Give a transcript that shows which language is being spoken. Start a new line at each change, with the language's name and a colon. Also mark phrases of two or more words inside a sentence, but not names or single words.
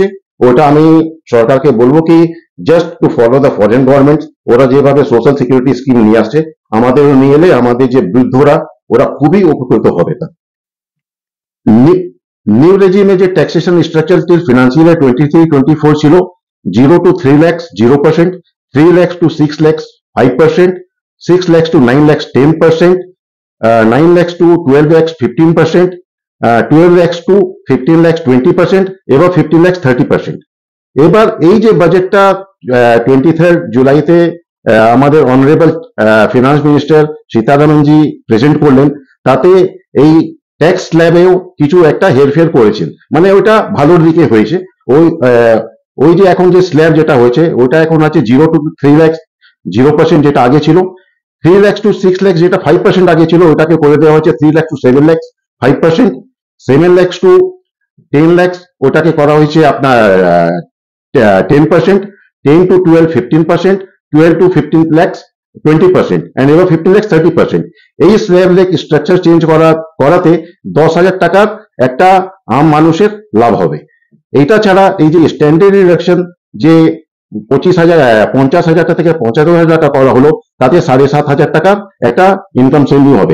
Bangla: ওটা আমি সরকারকে বলবো কি
English: just to follow the foreign government,
Bangla: ওরা যেভাবে
English: social security scheme
Bangla: নিয়ে আসছে আমাদেরও নিয়ে এলে আমাদের যে বৃদ্ধরা ওরা খুবই উপকৃত হবে।
English: তা new regime যে taxation structure till financial year 23-24 ছিল 0 to 3 lakhs 0%, 3 lakhs to 6 lakhs 5%, 6 lakhs to 9 lakhs 10%, 9 lakhs to 12 lakhs 15%, 12 lakhs to 15 lakhs 20%,
Bangla: এবার 15 lakhs 30%। এবার এই যে বাজেটটা 23 জুলাইতে আমাদের
English: honourable finance minister
Bangla: সীতারামনজি প্রেজেন্ট করলেন, তাতে এই
English: tax slab
Bangla: কিছু একটা হেরফের করেছেন, ওটা ভালোর দিকে হয়েছে। ওই যে এখন যে স্ল্যাব যেটা হয়েছে ওটা এখন আছে
English: 0 to 3 lakhs
Bangla: 0% যেটা আগে ছিল,
English: 3 lakhs to 6 lakhs
Bangla: যেটা 5% আগে ছিল ওটাকে করে দেওয়া হয়েছে
English: 3 lakhs to 7 lakhs
Bangla: 5%,
English: 7 lakhs to 10 lakhs
Bangla: ওটাকে করা হয়েছে আপনার 10%, 10 to 12 15%,
English: 12 to 15 lakhs
Bangla: 20%, and এবার 15 lakhs 30%। এই
English: slab structure change
Bangla: করাতে 10,000 টাকার একটা আম মানুষের লাভ হবে। এইটা ছাড়া এই যে
English: standard deduction
Bangla: যে 50,000 থেকে 75,000 টাকা করা হলো, তাতে 7,500 টাকা একটা
English: income saving
Bangla: হবে।